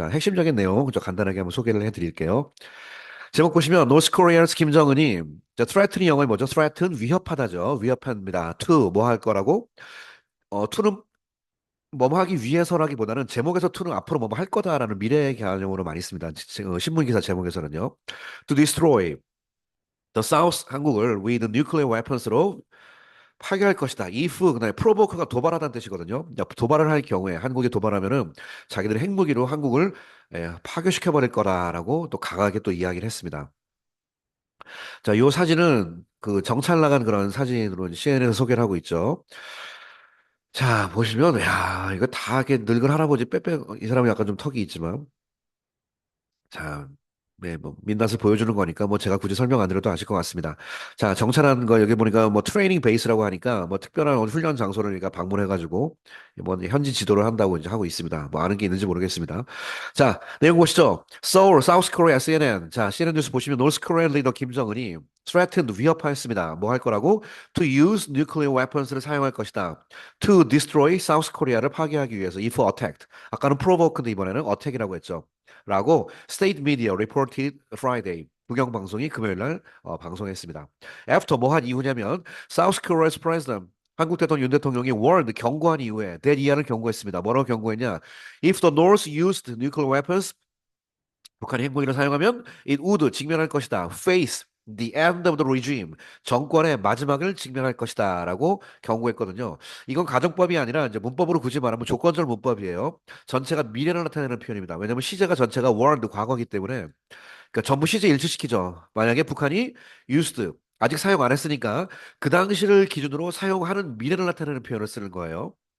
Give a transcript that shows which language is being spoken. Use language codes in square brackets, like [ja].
[ko] 자, 핵심적인 내용 좀 간단하게 한번 소개를 해 드릴게요. 제목 보시면 노스 코리아스 김정은이 자, threaten이 영어에 뭐죠? threaten 위협하다죠. 위협합니다. to 뭐 할 거라고? to는 뭐뭐 하기 위해서라기보다는 제목에서 to는 앞으로 뭐뭐 할 거다라는 미래 개념으로 많이 씁니다. 신문 기사 제목에서는요. [en] to destroy The South [ko] 한국을 [en] with nuclear weapons로 [ko] 파괴할 것이다. if 그다음에 provoke가 도발하다는 뜻이거든요. 도발을 할 경우에 한국이 도발하면은 자기들의 핵무기로 한국을 파괴시켜 버릴 거다라고 또 강하게 또 이야기를 했습니다. 자, 요 사진은 그 정찰 나간 그런 사진으로 CNN에서 소개를 하고 있죠. 자, 보시면 야, 이거 다 이렇게 늙은 할아버지 빼빼 이 사람은 약간 좀 턱이 있지만 자, 네, 뭐 민낯을 보여주는 거니까 뭐 제가 굳이 설명 안 드려도 아실 것 같습니다. 자, 정찰하는 거 여기 보니까 뭐 트레이닝 베이스라고 하니까 뭐 특별한 훈련 장소를 우리가 방문해가지고 뭐 현지 지도를 한다고 이제 하고 있습니다. 뭐 아는 게 있는지 모르겠습니다. 자, 내용 보시죠. 서울, 사우스 코리아 CNN. 자, CNN 뉴스 보시면 노스 코리안 리더 김정은이 threatened 위협하였습니다. 뭐 할 거라고? [en] To use nuclear weapons를 [ko] 사용할 것이다. [en] To destroy South Korea를 [ko] 파괴하기 위해서 [en] if attacked. [ko] 아까는 provoked인데 이번에는 attack이라고 했죠. 라고 [en] State Media reported Friday. [ko] 국영 방송이 금요일 날 방송했습니다. After 뭐 한 이후냐면 [en] South Korea's president [ko] 한국 대통령 윤 대통령이 warned 경고한 이후에 대리안을 경고했습니다. 뭐라고 경고했냐? [en] If the North used nuclear weapons [ko] 북한이 핵무기를 사용하면 [en] it would [ko] 직면할 것이다. [en] Face the end of the regime. [ko] 정권의 마지막을 직면할 것이다라고 경고했거든요. 이건 가정법이 아니라 이제 문법으로 굳이 말하면 조건절 문법이에요. 전체가 미래를 나타내는 표현입니다. 왜냐하면 시제가 전체가 warned 과거이기 때문에 그러니까 전부 시제 일치시키죠. 만약에 북한이 used 아직 사용 안 했으니까 그 당시를 기준으로 사용하는 미래를 나타내는 표현을 쓰는 거예요.